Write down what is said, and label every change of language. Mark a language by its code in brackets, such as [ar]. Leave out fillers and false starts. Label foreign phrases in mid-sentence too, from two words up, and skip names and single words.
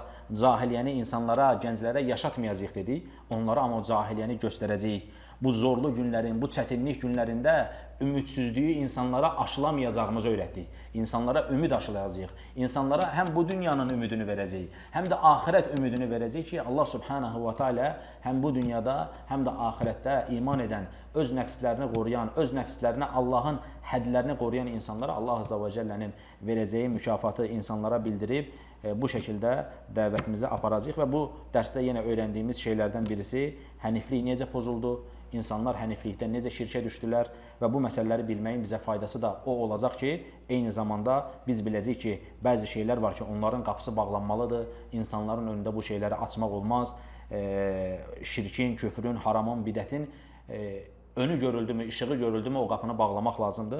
[az] Cahiliyyəni insanlara, gənclərə yaşatmayacaq dedik. Onlara amma o cahiliyyəni göstərəcəyik. Bu zorlu günlərin, bu çətinlik günlərində ümidsizliyi insanlara aşılamayacağımızı öyrətdik. İnsanlara ümid aşılayacağıq. İnsanlara həm bu dünyanın ümidini verəcəyik, həm də axirət ümidini verəcəyik ki, [ar] Allah subhanahu wa ta'ala [az] həm bu dünyada, həm də axirətdə iman edən, öz nəfslərini qoruyan, öz nəfslərinə Allahın hədlərini qoruyan insanlara Allah [ar] Azza və Cəllənin [az] verəcəyi mükafatı insanlara bildirib, bu şəkildə dəvətimizi aparacağıq və bu dərsdə yenə öyrəndiyimiz şeylərdən birisi həniflik necə pozuldu, insanlar həniflikdən necə şirkə düşdülər və bu məsələləri bilməyin bizə faydası da o olacaq ki, eyni zamanda biz biləcəyik ki, bəzi şeylər var ki, onların qapısı bağlanmalıdır, insanların önündə bu şeyləri açmaq olmaz, şirkin, küfrün, haramın, bidətin önü görüldü mü, işığı görüldü mü o qapını bağlamaq lazımdır.